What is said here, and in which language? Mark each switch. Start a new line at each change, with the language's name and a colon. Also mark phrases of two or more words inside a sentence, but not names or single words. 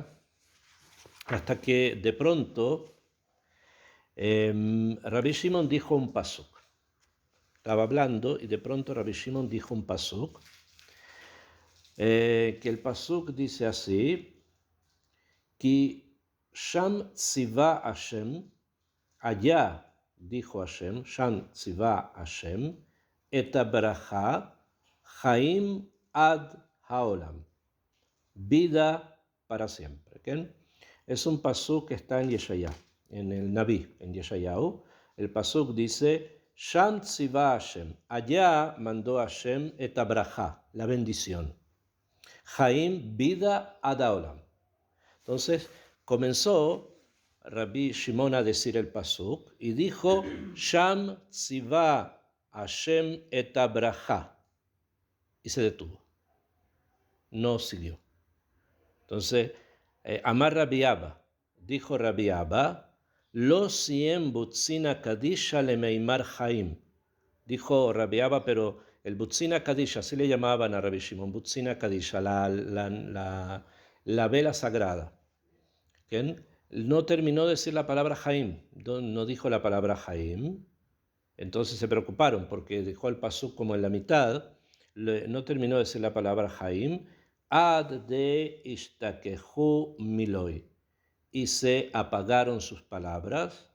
Spanish: Hasta que de pronto Rabbi Shimon dijo un pasuk. Estaba hablando y de pronto Rabbi Shimon dijo un pasuk, que el pasuk dice así,
Hebrew: כי שם צוה השם,
Spanish: allá dijo Hashem,
Hebrew: שם צוה השם, את ברכה, חיים עד העולם,
Spanish: vida para siempre. ¿Okay? Es un pasuk que está en Yeshaya, en el Naví, en Yeshayahu. El pasuk dice,
Hebrew: שם צוה השם,
Spanish: allá mandó Hashem
Hebrew: את ברכה,
Spanish: la bendición. Chaim, vida
Hebrew: עד העולם.
Spanish: Entonces comenzó Rabbi Shimon a decir el pasuk y dijo,
Hebrew: שם צוה השם את ברכה.
Spanish: Y se detuvo. No siguió. Entonces, Amar Rabbi Abba, dijo Rabbi Abba,
Aramaic: לא סיים בוצינא קדישא למימר חיים.
Spanish: Dijo Rabbi Abba, pero el
Aramaic: בוצינא קדישא,
Spanish: así le llamaban a Rabbi Shimon,
Aramaic: בוצינא קדישא,
Spanish: la vela sagrada. ¿Quién? No terminó de decir la palabra Chaim, no dijo la palabra Chaim. Entonces se preocuparon porque dejó el pasuk como en la mitad, no terminó de decir la palabra Chaim,
Aramaic: עד דאשתככו מלוי,
Spanish: y se apagaron sus palabras.